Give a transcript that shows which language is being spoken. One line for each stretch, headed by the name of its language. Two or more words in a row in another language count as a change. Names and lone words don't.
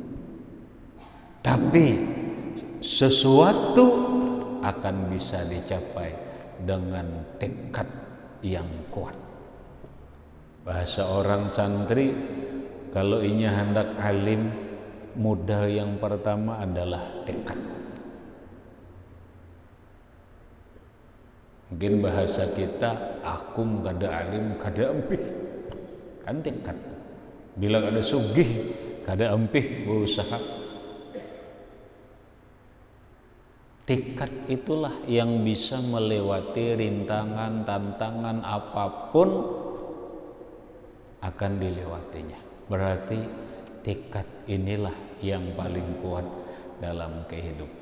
Indonesian: Tapi sesuatu akan bisa dicapai dengan tekad yang kuat. Bahasa orang santri, kalau
Banjar: inya hendak alim,
Indonesian: modal yang pertama adalah tekad. Mungkin bahasa kita,
Banjar: akum kada alim kada empih, kan tekad. Bila ada sugih kada empih berusaha.
Indonesian: Tekad itulah yang bisa melewati rintangan, tantangan apapun akan dilewatinya. Berarti tekad inilah yang paling kuat dalam kehidupan.